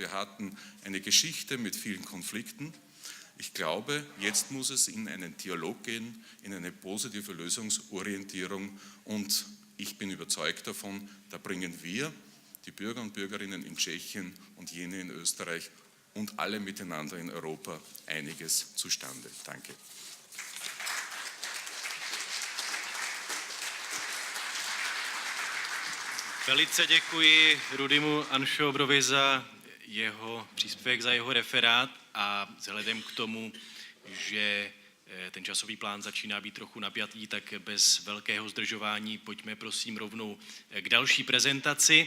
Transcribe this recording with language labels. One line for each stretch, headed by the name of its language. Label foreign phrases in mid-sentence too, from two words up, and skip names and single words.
German: Wir hatten eine Geschichte mit vielen Konflikten. Ich glaube, jetzt muss es in einen Dialog gehen, in eine positive Lösungsorientierung und ich bin überzeugt davon, da bringen wir, die Bürger und Bürgerinnen in Tschechien und jene in Österreich und alle miteinander in Europa einiges zustande. Danke.
Czech: Velice děkuji Rudimu Anšobrovi za jeho příspěvek, za jeho referát a vzhledem k tomu, že ten časový plán začíná být trochu napjatý, tak bez velkého zdržování pojďme prosím rovnou k další prezentaci.